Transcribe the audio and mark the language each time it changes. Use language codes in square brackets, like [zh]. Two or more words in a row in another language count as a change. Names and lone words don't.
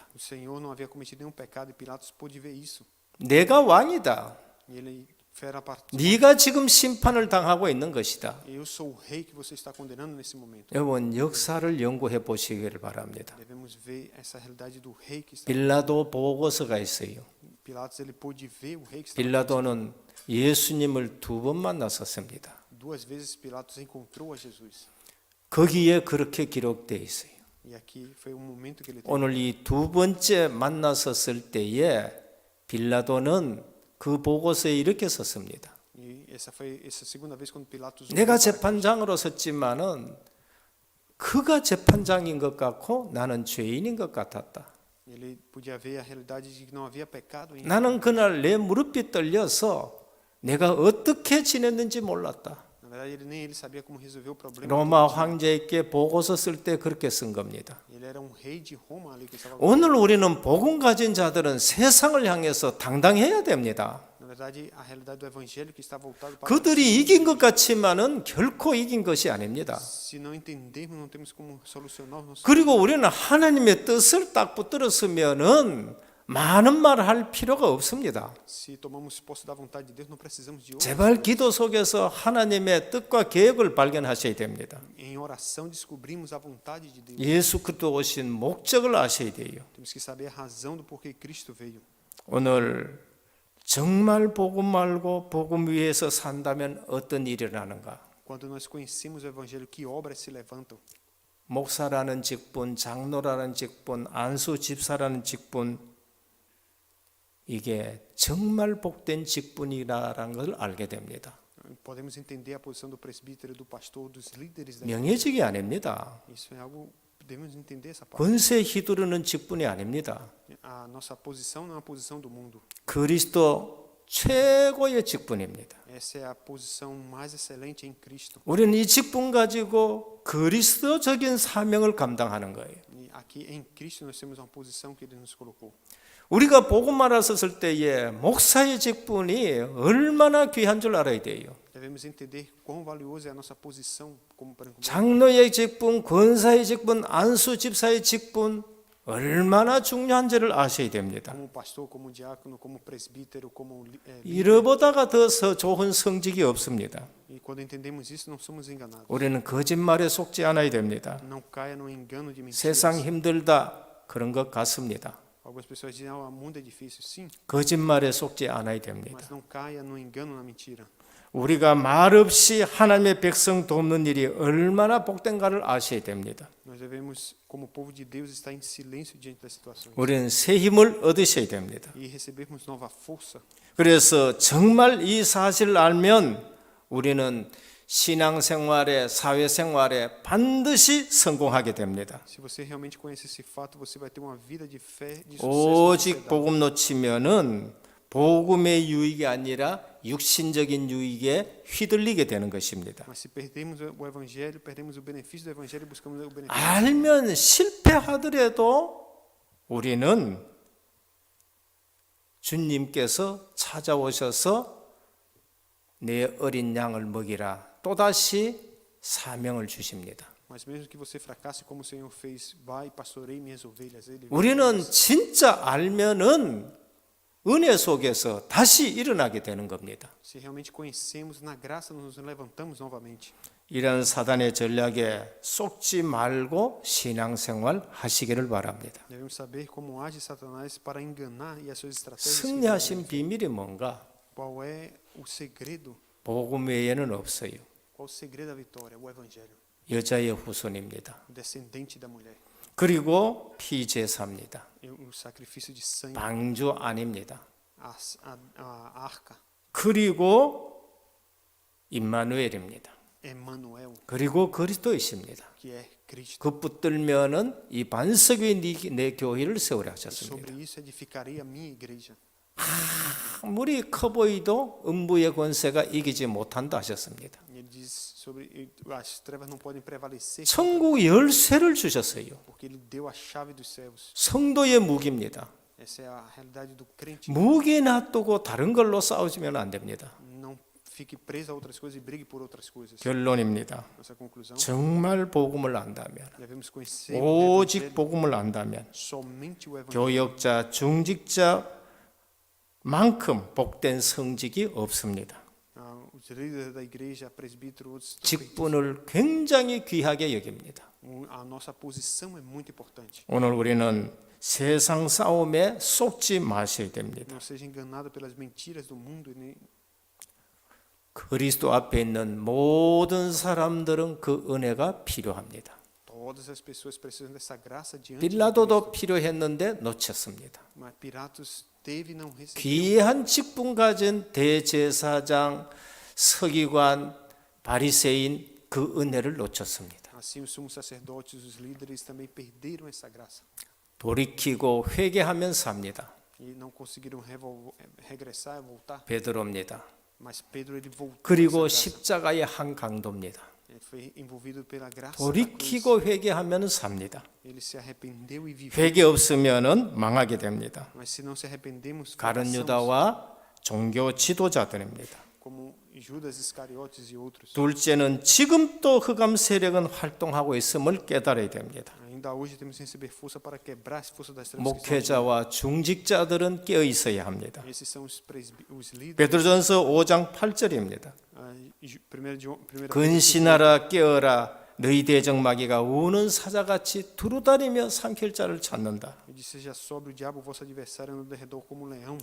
[pt] O Senhor não havia cometido nenhum pecado e Pilatos pôde ver isso. [ko] 내가 왕이다. [pt] E ele fera a parte. [ko] 네가 지금 심판을 당하고 있는 것이다. [pt] Eu sou o rei que você está condenando nesse momento. [ko] 여러분 역사를 연구해 보시기를 바랍니다. [pt] Devemos ver essa realidade do rei que está. [ko] 빌라도 보고서가 있어요. [pt] Pilatos ele pôde ver o rei que está. [ko] 빌라도는 예수님을 2번 만났었습니다. [pt] Duas vezes Pilatos encontrou a Jesus. [ko] 거기에 그렇게 기록되어 있어요. [pt] E aqui foi um momento que ele teve. [ko] 오늘 이 2번째 만났었을 때에 빌라도는 그 보고서에 이렇게 썼습니다. [pt] E essa foi essa segunda vez quando Pilatos. [ko] 내가 재판장으로 섰지만은 그가 재판장인 것 같고 나는 죄인인 것 같았다. [pt] Ele podia ver a realidade de que não havia pecado em. [ko] 나는 그날 내 무릎이 떨려서 내가 어떻게 지냈는지 몰랐다. [pt] Na verdade, ele nem ele sabia como resolver o problema. [ko] 로마 황제에게 보고서 쓸 때 그렇게 쓴 겁니다. [pt] Ele era um rei de Roma ali que estava. [ko] 오늘 우리는 복음 가진 자들은 세상을 향해서 당당해야 됩니다. [pt] Na verdade, a realidade do evangelho que está voltado para. [ko] 그들이 이긴 것 같지만은 결코 이긴 것이 아닙니다. [pt] Se não entendermos, não temos como solucionar os nossos. [ko] 그리고 우리는 하나님의 뜻을 딱 붙들었으면은 많은 말 할 필요가 없습니다. [pt] Se tomamos posse da vontade de Deus, não precisamos de outro. [ko] 제발 기도 속에서 하나님의 뜻과 계획을 발견하셔야 됩니다. [pt] Em oração descobrimos a vontade de Deus. [ko] 예수 그리스도 오신 목적을 아셔야 돼요. [pt] Temos que saber a razão do porquê Cristo veio. [ko] 오늘 정말 복음 알고 복음 위에서 산다면 어떤 일이 일어나는가? [pt] Quando nós conhecemos o evangelho, que obras se levantam? [ko] 목사라는 직분, 장로라는 직분, 안수 집사라는 직분, 이게 정말 복된 직분이라는 걸 알게 됩니다. [pt] Podemos entender a posição do presbítero, do pastor, dos líderes da [ko] 명예직이 아닙니다. [pt] Isso é algo, devemos entender essa parte. [ko] 권세 휘두르는 직분이 아닙니다. [pt] A nossa posição não é a posição do mundo. [ko] 그리스도 최고의 직분입니다. [pt] Essa é a posição mais excelente em Cristo. [ko] 우리는 이 직분 가지고 그리스도적인 사명을 감당하는 거예요. [pt] E aqui em Cristo nós temos uma posição que Ele nos colocou. [ko] 우리가 복음 알았을 때에 목사의 직분이 얼마나 귀한 줄 알아야 돼요. [pt] Devemos entender quão valiosa é a nossa posição como [ko] 장로의 직분, 권사의 직분, 안수 집사의 직분 얼마나 중요한지를 아셔야 됩니다. [pt] como pastor, como diácono, como presbítero, como [ko] 이러보다가 더 좋은 성직이 없습니다. [pt] E quando entendemos isso, não somos enganados. [ko] 우리는 거짓말에 속지 않아야 됩니다. [pt] Não caia no engano de mentiras. [ko] 세상 힘들다 그런 것 같습니다. [pt] Algumas pessoas dizem, o mundo é difícil. Sim, [ko] 거짓말에 속지 않아야 됩니다. [pt] mas não caia no engano, na mentira. [ko] 우리가 말없이 하나님의 백성 돕는 일이 얼마나 복된가를 아셔야 됩니다. [pt] Nós devemos, como povo de Deus, estar em silêncio diante das situações. [ko] 우리는 새 힘을 얻으셔야 됩니다. [pt] E recebermos nova força. [ko] 그래서 정말 이 사실을 알면 우리는 신앙생활에 사회생활에 반드시 성공하게 됩니다. [pt] Se você realmente conhece esse fato, você vai ter uma vida de fé, de sucesso. na [ko] 오직 [pt] sociedade. [ko] 복음 놓치면은 복음의 유익이 아니라 육신적인 유익에 휘둘리게 되는 것입니다. [pt] Mas se perdemos o evangelho, perdemos o benefício do evangelho e buscamos o benefício. [ko] 알면 실패하더라도 우리는 주님께서 찾아오셔서 내 어린 양을 먹이라 또다시 사명을 주십니다. [pt] Mas mesmo que você fracasse, como o Senhor fez, vai e pastoreie minhas ovelhas. Ele [ko] 우리는 진짜 알면은 은혜 속에서 다시 일어나게 되는 겁니다. [pt] Se realmente conhecemos, na graça nos levantamos novamente. [ko] 이런 사단의 전략에 속지 말고 신앙생활 하시기를 바랍니다. [pt] Devemos saber como age Satanás para enganar e as suas estratégias. [ko] 승리하신 비밀이 뭔가? [pt] Qual é o segredo? [ko] 복음 외에는 없어요. [pt] Qual o segredo da vitória? O evangelho. [ko] 여자의 후손입니다. [pt] O descendente da mulher. [ko] 그리고 피제사입니다. [pt] E o sacrifício de sangue. [ko] 방주 아닙니다. [pt] A arca. [ko] 그리고 임마누엘입니다. [pt] Emmanuel, [ko] 그리고 그리스도이십니다. [pt] que é Cristo. [ko] 그 붙들면은 이 반석 위에 내 교회를 세우라 [pt] Sobre [ko] 하셨습니다. [pt] isso edificarei a minha igreja. [ko] 아무리 커 보이도 음부의 권세가 이기지 못한다 하셨습니다. [pt] E ele diz sobre as trevas não podem prevalecer [ko] 천국 열쇠를 주셨어요. [pt] porque ele deu a chave dos céus. [ko] 성도의 무기입니다. [pt] Essa é a realidade do crente. [ko] 무기 놔두고 다른 걸로 싸우시면 안 됩니다. [pt] Não fique preso a outras coisas e brigue por outras coisas. [ko] 결론입니다. [pt] Nossa conclusão, [ko] 정말 복음을 안다면, [pt] devemos conhecer o [ko] 오직 [pt] evangelho, [ko] 복음을 안다면 [pt] somente o evangelho. [ko] 교역자, 중직자만큼 복된 성직이 없습니다. [pt] Os líderes da igreja, presbítero, outros, [ko] 직분을 굉장히 귀하게 여깁니다. [pt] a nossa posição é muito importante. [ko] 오늘 우리는 세상 싸움에 속지 마셔야 됩니다. [pt] Não seja enganado pelas mentiras do mundo. Nem [ko] 그리스도 앞에 있는 모든 사람들은 그 은혜가 필요합니다. [pt] todas as pessoas precisam dessa graça diante de Cristo. [ko] 빌라도도 필요했는데 놓쳤습니다. [pt] Mas Pilatos teve e não recebeu. [ko] 귀한 직분 가진 대제사장, 서기관, 바리새인 그 은혜를 놓쳤습니다. [pt] Assim os sumos sacerdotes, os líderes também perderam essa graça [ko] 돌이키고 회개하면 삽니다. [pt] e não conseguiram regressar e voltar. [ko] 베드로입니다. [pt] Mas Pedro ele voltou. [ko] 그리고 [pt] essa graça. [ko] 십자가의 한 강도입니다. [pt] Ele foi envolvido pela graça. da cruz. [ko] 돌이키고 회개하면 삽니다. [pt] Ele se arrependeu e viveu. [ko] 회개 없으면은 망하게 됩니다. [pt] Mas se não se arrependemos, 가룟 fracassamos, [ko] 유다와 종교 지도자들입니다. [pt] como Judas Iscariotes e outros. [ko] 둘째는 지금 또 흑암 세력은 활동하고 있음을 깨달아야 됩니다. [pt] Ainda hoje temos que receber força para quebrar as forças das trevas. que estão [ko] 목회자와 중직자들은 깨어 있어야 합니다. [pt] aqui. Esses são os líderes. [ko] 베드로전서 5장 8절입니다. [pt] 1 João, [ko] 근신하라 깨어라 너희 대적마귀가 우는 사자같이 두루다니며 삼킬 자를 찾는다. [pt] Ele diz: seja sóbrio, o diabo, vosso adversário, anda ao redor como um leão.